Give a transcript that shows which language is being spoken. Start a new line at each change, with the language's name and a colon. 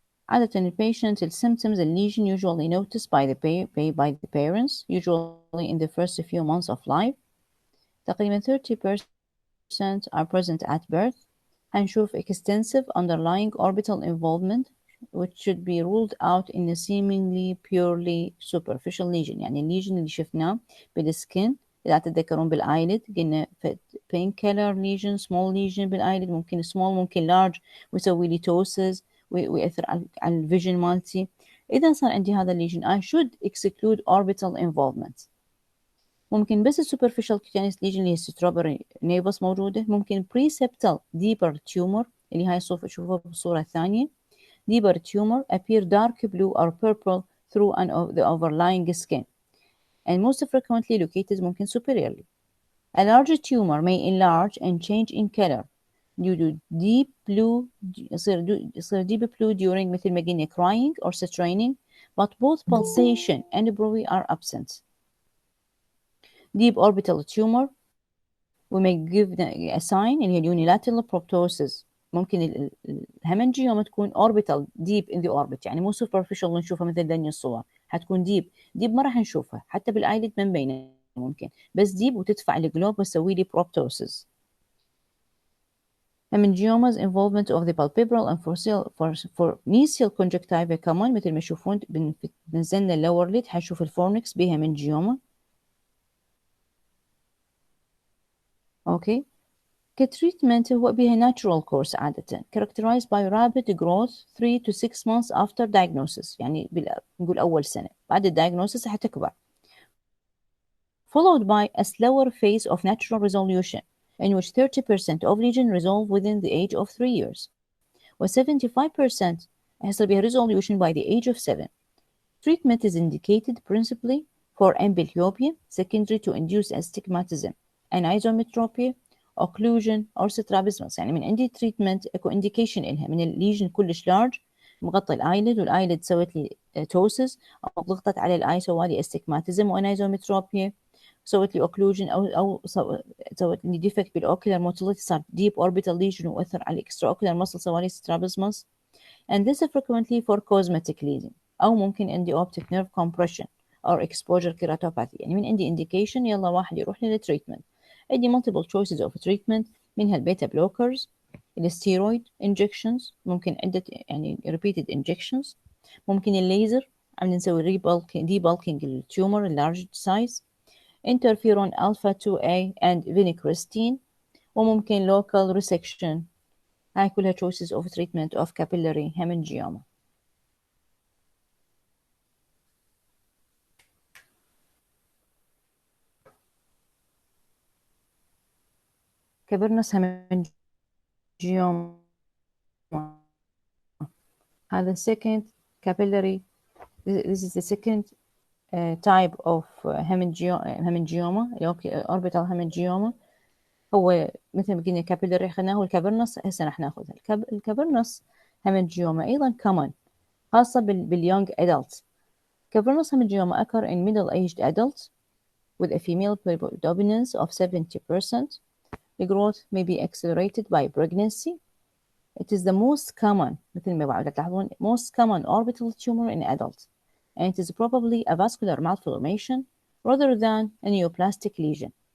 Arabic: عادة
English: in patients, the symptoms and lesion usually noticed by the parents, usually in the first few months of life.
Arabic: تقريبا
English: 30% are present at birth.
Arabic: هنشوف
English: extensive underlying orbital involvement which should be ruled out in a seemingly purely superficial lesion.
Arabic: يعني الليجن اللي شفناه بالسكن إذا تتذكرون بالايلid قلنا
English: pink color lesion small lesion
Arabic: بالايلid ممكن small ممكن large ويسوي لي ptosis ويأثر على الفيجن مالتي. إذا صار عندي هذا الليجن
English: I should exclude orbital involvement.
Arabic: ممكن بس
English: superficial cutaneous lesion
Arabic: اللي هي strawberry nevus موجودة. ممكن
English: preseptal deeper tumor
Arabic: اللي هاي شوفوها بالصورة الثانية.
English: Deeper tumor appear dark blue or purple through the overlying skin and most frequently located
Arabic: ممكن
English: superiorly. A large tumor may enlarge and change in color due to deep blue
Arabic: يصير
English: deep blue during
Arabic: مثل ما قلنا
English: crying or straining, but both pulsation and bruit are absent. Deep orbital tumor we may give a sign
Arabic: اللي هي
English: unilateral proptosis.
Arabic: ممكن الهمنجيوما تكون orbital
English: deep in the orbit
Arabic: يعني مو superficial نشوفها مثل ذني الصور. حتكون deep ما راح نشوفها حتى بالايلid ما مبينه ممكن بس deep وتدفع الجلوب وتسوي لي proptosis.
English: Hemangioma's involvement of the palpebral and for mesial conjunctiva common
Arabic: مثل ما تشوفون بنزلنا
English: lower lid
Arabic: حنشوف الفورنكس بها هيمنجيوما. اوكي كتريتمنت هو بها
English: natural course عادة characterized by rapid growth 3 to 6 months after diagnosis
Arabic: يعني نقول أول سنة بعد
English: الdiagnosis حتكبر followed by a slower phase of natural resolution in which 30% of lesion resolve within the age of 3 years
Arabic: و 75% يحصل بها
English: resolution by the age of 7. Treatment is indicated principally for amblyopia secondary to induced astigmatism anisometropia occlusion or strabismus.
Arabic: يعني من عندي treatment اكو indication إلها من الليجن كلش large مغطي الايلid والايلid سوت لي توسس او ضغطت على الاي سوالي استجماتيزم وانايزومتروبيا سوت لي occlusion او سوت لي defect بالاوكيولار موتيليتي صار deep orbital lesion واثر على الاكسترا اوكيولار muscle سوالي strabismus and
English: this is frequently for cosmetic lesion
Arabic: او ممكن عندي
English: optic nerve compression or exposure keratopathy.
Arabic: يعني من عندي indication يلا واحد يروح للتريتمنت. عندي
English: multiple choices of treatment
Arabic: منها البيتا بلوكرز الستيرويد injections ممكن عدة يعني repeated injections ممكن الليزر عم نسوي debulking التيومر large size interferon alpha 2A and vincristine وممكن local resection. هاي كلها
English: choices of treatment of capillary hemangioma. cavernous hemangioma
Arabic: هذا
English: second capillary this is the second type of hemangioma orbital hemangioma.
Arabic: هو مثل ما قلنا capillary أخذناه والكافرنس هسه راح ناخذها. الكافرنس hemangioma أيضا common خاصة بال
English: young adults. Cavernous hemangioma occur in middle-aged adults with a female predominance of 70%. The growth may be accelerated by pregnancy. It is the most common
Arabic: مثل ما بعد تلاحظون
English: most common orbital tumor in adults and it is probably a vascular malformation rather than a neoplastic lesion.